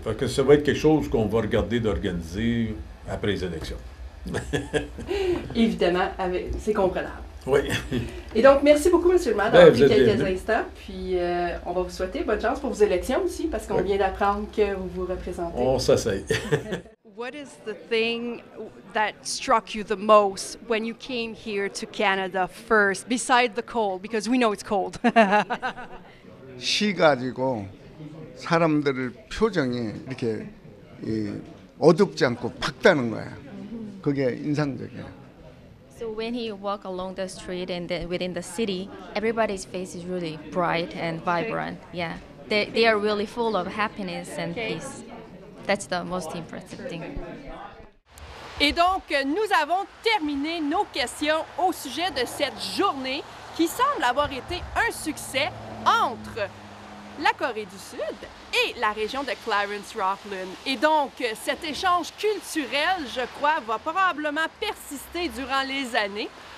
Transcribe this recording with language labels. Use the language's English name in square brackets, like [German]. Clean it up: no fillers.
[French] Fait que ça va être quelque chose qu'on va regarder d'organiser après les élections. Évidemment, c'est comprenable. Oui. Et donc, merci beaucoup, M. le maire, d'avoir pris quelques instants. Puis, on va vous souhaiter bonne chance pour vos élections aussi, parce qu'on vient d'apprendre que vous vous représentez. On s'essaye. [English] What is the thing that struck you the most when you came here to Canada first, beside the cold? Because we know it's cold. [Korean] 시 가지고 사람들의 표정이 이렇게 어둡지 않고 밝다는 거야. 그게 인상적이야. [English] So when he walk along the street and within the city, everybody's face is really bright and vibrant. Yeah, they are really full of happiness and peace. That's the most impressive thing. [French] Et donc, nous avons terminé nos questions au sujet de cette journée qui semble avoir été un succès entre la Corée du Sud et la région de Clarence-Rockland. Et donc, cet échange culturel, je crois, va probablement persister durant les années.